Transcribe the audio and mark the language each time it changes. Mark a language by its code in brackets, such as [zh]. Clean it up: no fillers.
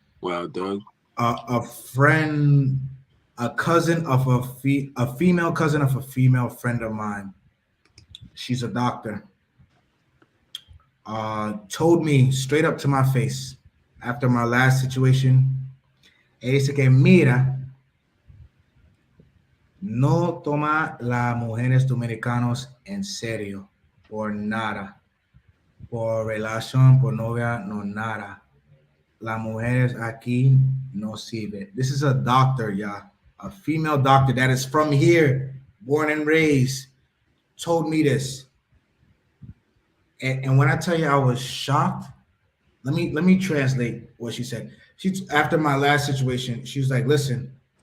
[en] Wow, Doug. A friend, a cousin of a female cousin of a female friend of mine. She's a doctor. Told me straight up to my face after my last situation. [es] Ella dice que mira, no toma las mujeres dominicanos en serio por nada, por relación, por novia, no nada. Las mujeres aquí no sirve. [en] This is a doctor, yeah, a female doctor that is from here, born and raised, told me this. And when I tell you I was shocked, let me translate what she said. She, after my last situation, she was like, listen,